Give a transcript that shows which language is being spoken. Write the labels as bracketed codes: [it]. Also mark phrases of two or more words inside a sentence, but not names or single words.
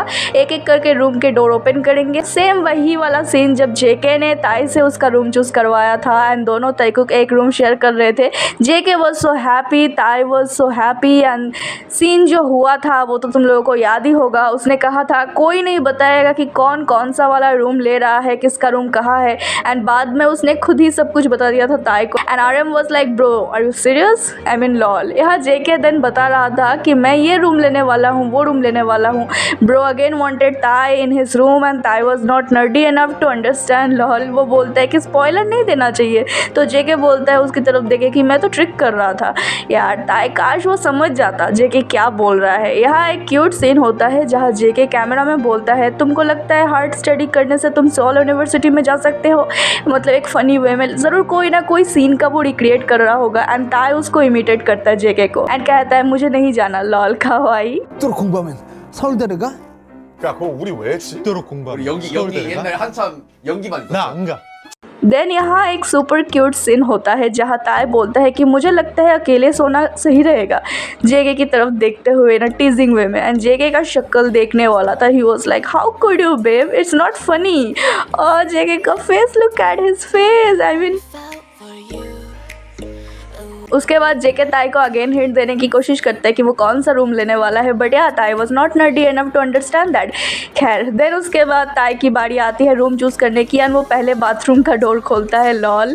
[hi] एक एक करके रूम के [en] door open [hi] करेंगे। सेम वही वाला सीन जब जेके ने ताई से उसका रूम चूज करवाया था एंड दोनों ताइकुक एक [en] room share [hi] कर रहे थे। [en] JK was so happy, Tae was so happy. And scene [hi] जो हुआ था वो तो तुम लोगों को याद ही होगा। उसने कहा था कोई नहीं बताएगा कि कौन कौन सा वाला रूम ले रहा है, किसका रूम कहाँ है। एंड बाद में उसने खुद ही सब कुछ बता दिया था ताई को। [en] And RM was like bro are you serious, I mean lol. [hi] यहाँ जेके देन बता रहा था कि मैं ये रूम लेने वाला हूँ, वो रूम लेने वाला हूँ। [en] Bro again wanted Tae in his room and Tae was not nerdy enough to understand lol. [hi] वो बोलता है कि स्पॉइलर नहीं देना चाहिए, तो जेके बोलता है उसकी तरफ देखे कि मैं तो ट्रिक कर रहा था यार। ताई काश वो समझ जाता जेके क्या बोल रहा है। यहाँ एक क्यूट सीन होता है जहाँ जेके कैमरा में बोलता है तुमको लगता है [en] hard study [hi] करने से तुम सोल यूनिवर्सिटी में जा सकते हो, मतलब एक [en] funny way [hi] में। ज़रूर कोई ना कोई सीन का वो रिक्रिएट कर रहा होगा एंड ताई उसको इमिटेट करता है जेके को एंड कहता है मुझे नहीं जाना लॉल खावाई। [ko] 또 공부하면 서울대를 가? 야, 그거 우리 왜 했지? 대로 공부하면 우리 연기 서울대를 가? 옛날에 한참 연기만 나 있었어. 안 가. [hi] देन यहाँ एक [en] super cute scene [hi] होता है जहाँ ताई बोलता है कि मुझे लगता है अकेले सोना सही रहेगा, जेके की तरफ देखते हुए ना [en] teasing way [hi] में। एंड जेके का शक्ल देखने वाला था। [en] He was like how could you babe, it's not funny. [hi] और जेके का फेस, [en] look at his face. I mean [hi] उसके बाद जेके ताई को अगेन हिंट देने की कोशिश करता है कि वो कौन सा रूम लेने वाला है, [en] but yeah Tae was not nerdy enough to understand that. [hi] खैर देन उसके बाद ताई की बारी आती है [en] room choose [hi] करने की एंड वो पहले बाथरूम का डोर खोलता है, लॉल।